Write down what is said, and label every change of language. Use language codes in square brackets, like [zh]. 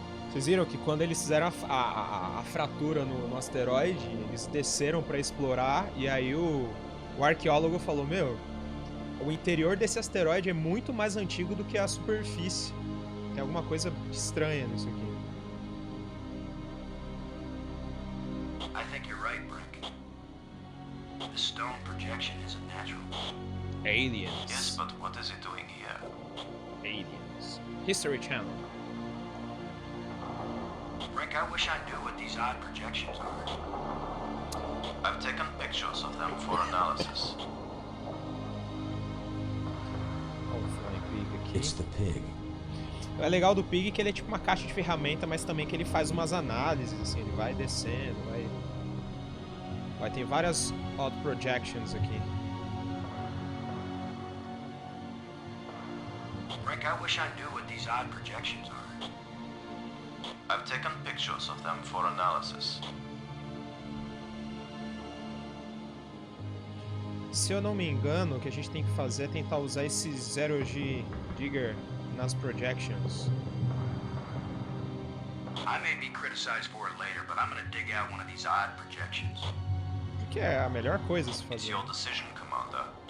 [pt] Vocês viram que quando eles fizeram a fratura no asteroide, eles desceram pra explorar, e aí o arqueólogo falou, meu, o interior desse asteroide é muito mais antigo do que a superfície. Tem alguma coisa estranha nisso aqui. [en] I think you're right, Brink. The stone projection isn't natural. Aliens. Yes, but what is it doing here? Aliens. History Channel. Brink, I wish I knew what these odd projections are. I've taken pictures of them for analysis. [pt] Olha o Flying Pig aqui. [en] It's the pig. [pt] É legal do Pig que ele é tipo uma caixa de ferramenta, mas também que ele faz umas análises, assim, ele vai descendo, vai ter várias [en] odd projections [pt] aqui. [en] Brink, I wish I knew what these odd projections are. I've taken pictures of them for analysis. [pt] Se eu não me engano, o que a gente tem que fazer é tentar usar esse Zero G Digger nas projections. [en] I may be criticized for it later, but I'm gonna dig out one of these odd projections. [pt] Que é a melhor coisa a se [en] It's [pt] fazer. [en] your decision, Commander.